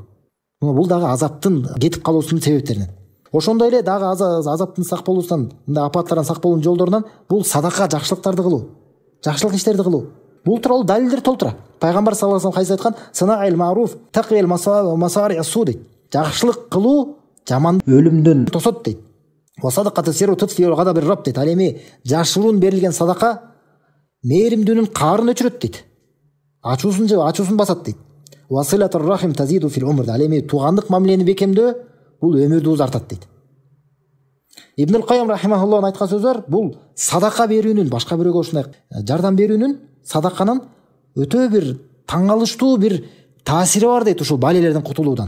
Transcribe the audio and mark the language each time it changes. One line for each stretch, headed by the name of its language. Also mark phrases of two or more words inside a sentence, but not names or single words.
Kyrgyz: Бул дагы азаптын кетип калуусунун себептеринен. Ошондой эле дагы азаптын сак болуусунан, мындай апаттардан сак болуунун жолдорунан бул садака, жакшылыктарды кылуу, жакшылык иштерди кылуу. Бул тууралуу далилдер толтура. пайгамбар
Arabic: صلى الله عليه وسلم
Kyrgyz: айткан:
Arabic: "صنائع المعروف تقي مصارع السوء"
Kyrgyz: дейт. Жакшылык кылуу жаман өлүмдөн тосот дейт.
Arabic: وصدقة السر تطفئ غضب الرب дейт.
Kyrgyz: Ал эми жашыруун берилген садака мээримдүүнүн каарын өчүрөт дейт. Ачуусун басат дейт.
Arabic: وصلة الرحم تزيد في العمر.
Kyrgyz: Ал эми туугандык мамилени бекемдөө бул өмүрдү узартат дейт. Ибн Кайым рахимахуллахтын айткан сөздөр бул садака берүүнүн, башка бирөөгө ушундай жардам берүүнүн, садаканын өтө бир таң калыштуу бир таасири бар дейт ушул балелерден кутулуудан.